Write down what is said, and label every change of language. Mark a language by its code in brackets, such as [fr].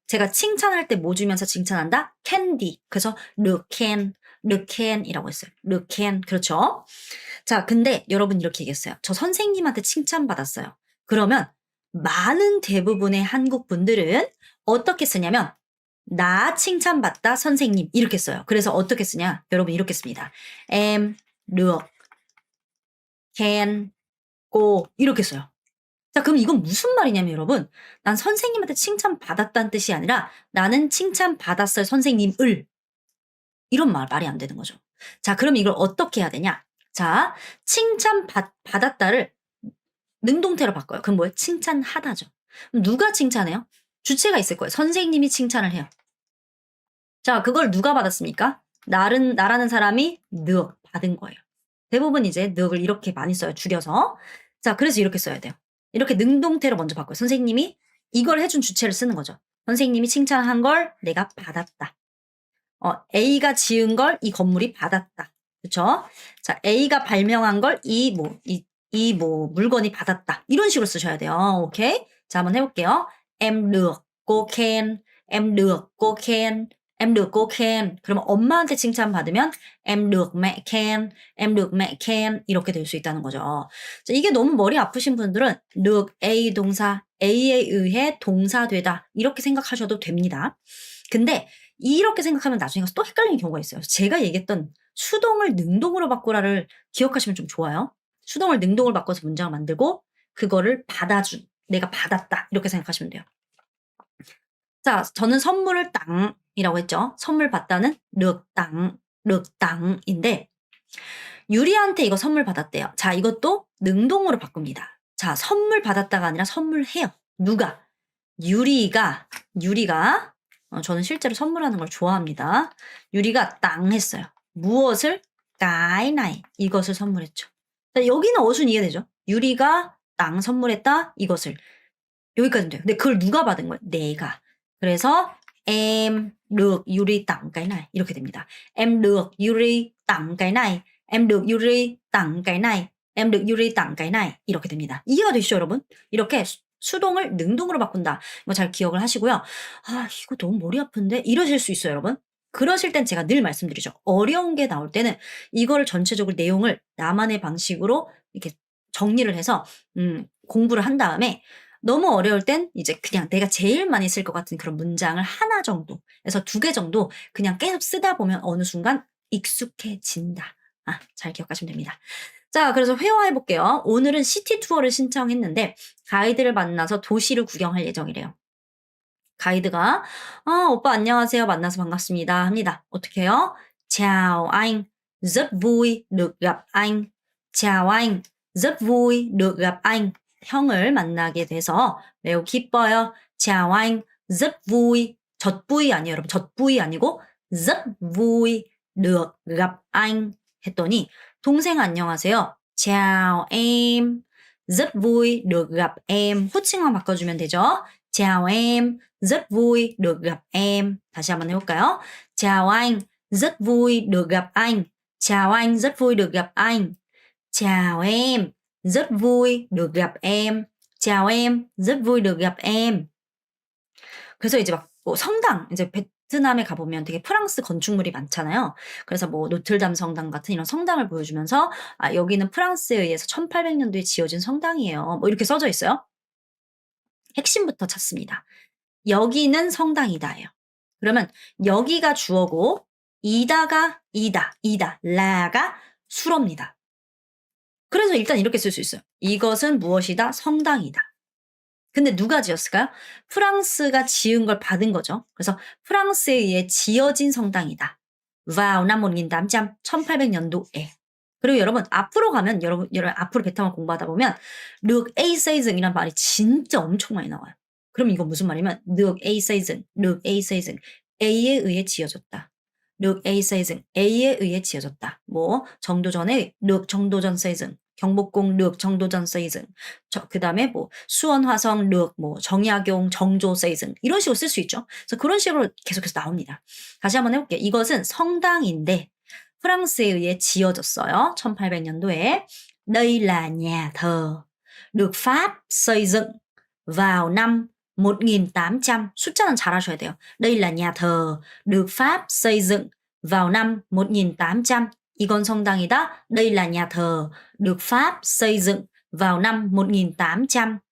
[ko] 제가 칭찬할 때 뭐 주면서 칭찬한다? 캔디. 그래서 르캔이라고 했어요. 르캔. 그렇죠? 자, 근데 여러분 이렇게 얘기했어요. 저 선생님한테 칭찬받았어요. 그러면 많은 대부분의 한국 분들은 어떻게 쓰냐면 나 칭찬받다 선생님 이렇게 써요. 그래서 어떻게 쓰냐? 여러분 이렇게 씁니다. [vi] Em được khen cô [ko] 이렇게 써요. 자, 그럼 이건 무슨 말이냐면 여러분, 난 선생님한테 칭찬받았다는 뜻이 아니라 나는 칭찬받았어요, 선생님을. 이런 말이 안 되는 거죠. 자, 그럼 이걸 어떻게 해야 되냐? 자, 받았다를 능동태로 바꿔요. 그럼 뭐예요? 칭찬하다죠. 그럼 누가 칭찬해요? 주체가 있을 거예요. 선생님이 칭찬을 해요. 자, 그걸 누가 받았습니까? 나라는 사람이 받은 거예요. 대부분 이제 늑을 이렇게 많이 써요. 줄여서. 자, 그래서 이렇게 써야 돼요. 이렇게 능동태로 먼저 바꿔요. 선생님이 이걸 해준 주체를 쓰는 거죠. 선생님이 칭찬한 걸 내가 받았다. A가 지은 걸 이 건물이 받았다. 그쵸? 자, A가 발명한 걸 이 물건이 받았다. 이런 식으로 쓰셔야 돼요. 오케이? 자, 한번 해볼게요. [vi] Em được cô khen. Em được cô khen. Em được cô khen. [ko] 그러면 엄마한테 칭찬받으면 [vi] Em được mẹ khen. Em được mẹ khen. [ko] 이렇게 될 수 있다는 거죠. 자, 이게 너무 머리 아프신 분들은 [vi] được A [ko] 동사, A에 의해 동사되다. 이렇게 생각하셔도 됩니다. 근데 이렇게 생각하면 나중에 가서 또 헷갈리는 경우가 있어요. 제가 얘기했던 수동을 능동으로 바꾸라를 기억하시면 좀 좋아요. 수동을 능동으로 바꿔서 문장을 만들고 그거를 받아준, 내가 받았다. 이렇게 생각하시면 돼요. 자, 저는 선물을 땅이라고 했죠. 선물 받다는 륵땅인데 유리한테 이거 선물 받았대요. 자, 이것도 능동으로 바꿉니다. 자, 선물 받았다가 아니라 선물해요. 누가? 유리가 저는 실제로 선물하는 걸 좋아합니다. 유리가 땅 했어요. 무엇을? 까이나이 이것을 선물했죠. 자, 여기는 어순 이해되죠? 유리가 땅 선물했다 이것을. 여기까지는 돼요. 근데 그걸 누가 받은 거예요? 내가. 그래서 [vi] em được 유리 tặng cái này [ko] 이렇게 됩니다. [vi] Em được 유리 tặng cái này. Em được 유리 tặng cái này. Em được 유리 tặng cái này [ko] 이렇게 됩니다. 이해가 되시죠, 여러분? 이렇게 수동을 능동으로 바꾼다. 이거 잘 기억을 하시고요. 아, 이거 너무 머리 아픈데? 이러실 수 있어요, 여러분. 그러실 땐 제가 늘 말씀드리죠. 어려운 게 나올 때는 이거를 전체적으로 내용을 나만의 방식으로 이렇게 정리를 해서 공부를 한 다음에 너무 어려울 땐 이제 그냥 내가 제일 많이 쓸 것 같은 그런 문장을 하나 정도, 그래서 2개 정도 그냥 계속 쓰다 보면 어느 순간 익숙해진다. 아, 잘 기억하시면 됩니다. 자, 그래서 회화해 볼게요. 오늘은 시티 투어를 신청했는데 가이드를 만나서 도시를 구경할 예정이래요. 가이드가 오빠 안녕하세요. 만나서 반갑습니다. 합니다. 어떻게 해요? [vi] Chào anh, rất vui được gặp anh. Chào anh, rất vui được gặp anh. [ko] 형을 만나게 돼서 매우 기뻐요. [vi] Chào anh, rất vui. [ko] 젖부이 아니에요, 여러분. 젖부이 아니고 [vi] rất vui được gặp anh [ko] 했더니 동생 안녕하세요. [vi] Chào em, rất vui được gặp em. [ko] 호칭만 바꿔주면 되죠. [vi] Chào em, rất vui được gặp em. [ko] 다시 한번 해볼까요? [vi] Chào anh, rất vui được gặp anh. Chào anh, rất vui được gặp anh. Chào em, rất vui được gặp em. Chào em, rất vui được gặp em. [ko] 그래서 이제 막 성당, 이제 베트남에 가보면 되게 프랑스 건축물이 많잖아요. 그래서 노틀담 성당 같은 이런 성당을 보여주면서 여기는 프랑스에 의해서 1800년도에 지어진 성당이에요. 이렇게 써져 있어요. 핵심부터 찾습니다. 여기는 성당이다예요. 그러면 여기가 주어고 이다가 이다, 라가 수로입니다. 그래서 일단 이렇게 쓸 수 있어요. 이것은 무엇이다? 성당이다. 근데 누가 지었을까요? 프랑스가 지은 걸 받은 거죠. 그래서 프랑스에 의해 지어진 성당이다. [vi] vào năm 1800, [ko] 1800년도에. 그리고 여러분 앞으로 가면 여러분 앞으로 베트남을 공부하다 보면 [vi] được A xây dựng [ko] 이란 말이 진짜 엄청 많이 나와요. 그럼 이건 무슨 말이면 [vi] được A xây dựng, [ko] được A xây dựng, A에 의해 지어졌다. [vi] được A xây dựng, [ko] A에 의해 지어졌다. 정도전에 [vi] được 정도전 xây dựng, [ko] 경복궁 được 정도전 xây dựng, 그 다음에 수원화성 [vi] được 정약용 정조 xây dựng [ko] 이런 식으로 쓸 수 있죠. 그래서 그런 식으로 계속해서 나옵니다. 다시 한번 해볼게요. 이것은 성당인데 프랑스에 의해 지어졌어요. 1800년도에. [vi] Đây là nhà thờ, được Pháp xây dựng vào năm 1800. [ko] 숫자는 잘 하셔야 돼요. [vi] Đây là nhà thờ, được Pháp xây dựng vào năm 1800. [ko] 이건 성당이다. [vi] Đây là nhà thờ, được Pháp xây dựng vào năm 1800.